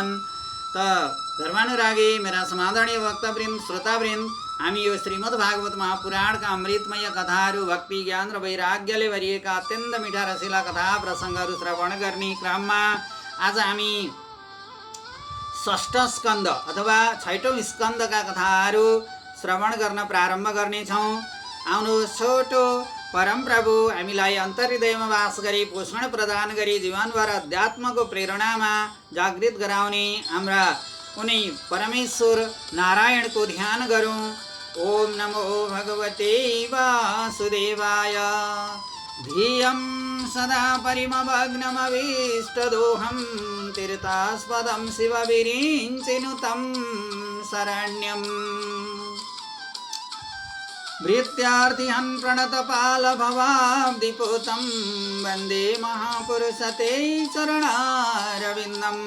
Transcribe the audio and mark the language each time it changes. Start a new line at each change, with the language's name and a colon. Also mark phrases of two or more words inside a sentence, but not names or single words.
Nepali: त धर्मानुरागी मेरा समादरणीय भक्तवृन्द श्रोतावृन्द, हामी यो श्रीमद् भागवत महापुराणका अमृतमय कथाहरू, भक्ति ज्ञान र वैराग्यले भरिएका अत्यन्त मिठा रसिला कथा प्रसङ्गहरू श्रवण गर्ने क्रममा आज हामी षष्ठ स्कन्द अथवा छैटौँ स्कन्दका कथाहरू श्रवण गर्न प्रारम्भ गर्नेछौँ। आउनुहोस्, छोटो परमप्रभु हामीलाई अन्तर्हृदयमा वास गरी पोषण प्रदान गरी जीवनभर अध्यात्मको प्रेरणामा जागृत गराउने हाम्रा उनी परमेश्वर नारायणको ध्यान गरौँ।
Sanskrit: ओम नमो भगवते वासुदेवाय। धियं सदा परिमग्नमभीष्टदोहं तीर्थास्पदं शिवविरिञ्चिनुतं शरण्यम्। भृत्यार्थिहं प्रणतपालभवाब्धिपूतं वन्दे महापुरुषते चरणारविन्दं।